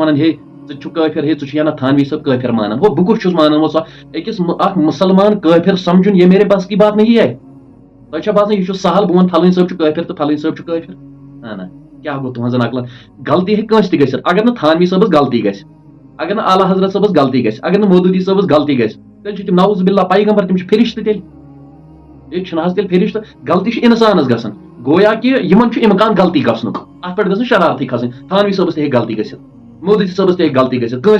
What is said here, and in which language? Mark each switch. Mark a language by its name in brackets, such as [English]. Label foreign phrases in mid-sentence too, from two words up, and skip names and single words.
[Kashmiri] ونان ہے ژٕ چھُکھ کٲفر ہے ژٕ چھُ نا تھانوی صٲب کٲفر مانان ہو بہٕ کُس چھُس مانان سۄ أکِس اکھ مُسلمان کٲفر سمجھُن [Urdu] یہ میرے بس کی بات نہیں ہے [Kashmiri] تۄہہِ چھا باسان یہِ چھُ سہل بہٕ وَنہٕ فلٲنۍ صٲب چھُ کٲفر تہٕ فلٲنۍ صٲب چھُ کٲفر نہ کیٛاہ گوٚو تُہنٛزن عقلن غلطی ہیٚکہِ کٲنٛسہِ تہِ گٔژھِتھ اگر نہٕ تھانوی صٲبس غلطی گژھِ اگر نہٕ اعلیٰ حضرت صٲبس غلطی گژھِ اگر نہٕ مودوٗدی صٲبس غلطی گژھِ تیٚلہِ چھِ تِم [Arabic] نعوذ باللہ [Kashmiri] پیغمبر تِم چھِ فرشتہٕ تیٚلہِ ییٚتہِ چھِنہٕ حظ تیٚلہِ فرشتہٕ غلطی چھِ انسانس گژھان گویا کہِ یِمن چھُ اِمکان غلطی گژھنُک اتھ پٮ۪ٹھ گژھِ نہٕ شرارتٕے کھسٕنۍ تھانوی صٲبس تہِ ہیٚکہِ غلطی گٔژھِتھ مودوٗدی صٲبس تہِ ہیٚکہِ غلطی گٔژھِتھ کٲنٛسہِ